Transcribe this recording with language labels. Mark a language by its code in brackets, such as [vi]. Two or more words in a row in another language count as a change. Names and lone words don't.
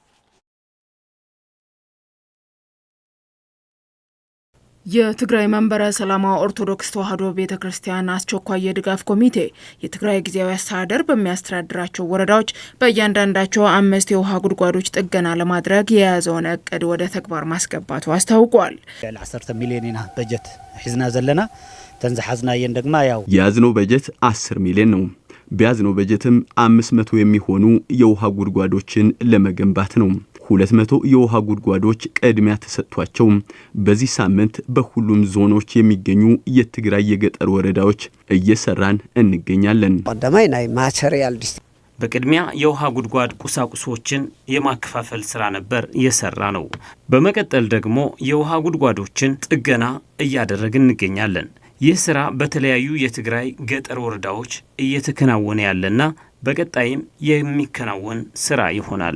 [am] የትግራይ መንበረ ሰላማ ኦርቶዶክስ ተዋሕዶ ቤተክርስቲያን አስቸኳይ የድጋፍ ኮሚቴ የትግራይ ጊዜያዊ አስተዳደር በሚያስተዳድራቸው ወረዳዎች በእያንዳንዳቸው 5 የውሃ ጉድጓዶች ጥገና ለማድረግ የያዘውን እቅድ ወደ ተግባር ማስገባቱ አስታውቋል። [ti] 10 ሚሊዮን በጀት ሒዝና ዘለና ተንዛሐዝናየን ደግማ ያው [am] ያዝነው በጀት 10 ሚሊዮን ነው። በያዝነው በጀትም 500 የሚሆኑ የውሃ ጉድጓዶችን ለመገንባት ነው። 200 የውሃ ጉድጓዶች ቅድሚያ ተሰጥቷቸው በዚህ ሳምንት በሁሉም ዞኖች የሚገኙ የትግራይ የገጠር ወረዳዎች እየሰራን እንገኛለን። [ti] ቀዳማይ ናይ ማቴሪያል [am] በቅድሚያ የውሃ ጉድጓድ ቁሳቁሶችን የማከፋፈል ስራ ነበር የሰራ ነው። በመቀጠል ደግሞ የውሃ ጉድጓዶችን ጥገና እያደረግን እንገኛለን። ይህ ስራ በተለያዩ የትግራይ ገጠር ወረዳዎች እየተከናወነ ያለና በቀጣይም የሚከናወን ስራ ይሆናል።